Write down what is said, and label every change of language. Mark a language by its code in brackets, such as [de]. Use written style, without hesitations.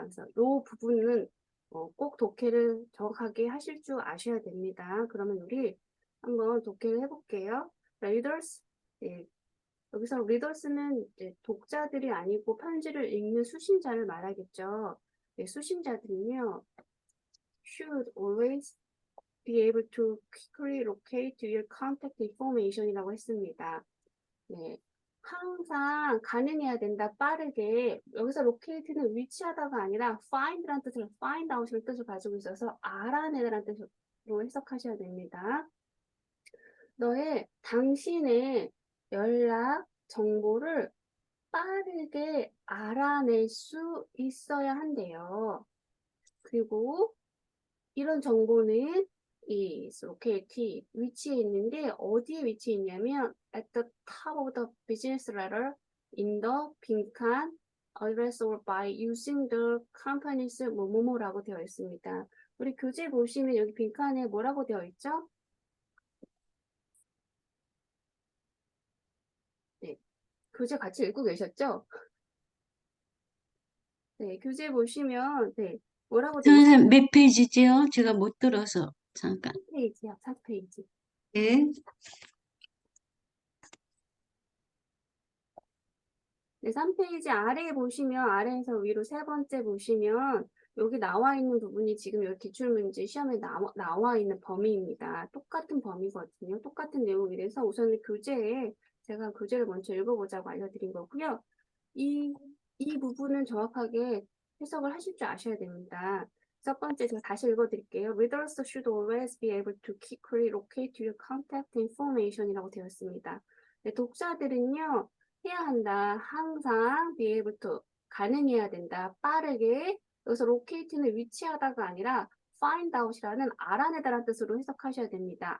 [ko] 그래서 이 부분은 꼭 독해를 정확하게 하실 줄 아셔야 됩니다. 그러면 우리 한번 독해를 해볼게요. readers, 네, 여기서 readers는 이제 독자들이 아니고 편지를 읽는 수신자를 말하겠죠. 네, 수신자들은요, [en] should always be able to quickly locate your contact information [ko] 이라고 했습니다. 네, 항상 가능해야 된다, 빠르게. 여기서 locate는 위치하다가 아니라 find라는 뜻을, find out이라는 뜻을 가지고 있어서 알아내다라는 뜻으로 해석하셔야 됩니다. 당신의 연락 정보를 빠르게 알아낼 수 있어야 한대요. 그리고 이런 정보는 이 located 위치에 있는데 어디에 위치해 있냐면 [en] at the top of the business letter in the 빈칸 address or by using the company's [ko] 뭐뭐뭐라고 되어 있습니다. 우리 교재 보시면 여기 빈칸에 뭐라고 되어 있죠? 네, 교재 같이 읽고 계셨죠? 네, 교재 보시면 네, 뭐라고 되어 있죠? 선생님, 몇 페이지지요? 제가 못 들어서 잠깐. 4페이지요, 4페이지. 네. 네, 3페이지 아래에 보시면 아래에서 위로 세 번째 보시면 여기 나와 있는 부분이 지금 여기 기출문제 시험에 나와 있는 범위입니다. 똑같은 범위거든요. 똑같은 내용이라서 우선은 교재에 제가 교재를 먼저 읽어보자고 알려드린 거고요. 이 부분은 정확하게 해석을 하실 줄 아셔야 됩니다. 첫 번째 제가 다시 읽어드릴게요. [en] Readers should always be able to quickly locate your contact information [ko] 이라고 되어 있습니다. 네, 독자들은요. 해야 한다. 항상 [en] be able to [ko] 가능해야 된다. 빠르게 여기서 locate는 위치하다가 아니라 find out이라는 알아내다라는 뜻으로 해석하셔야 됩니다.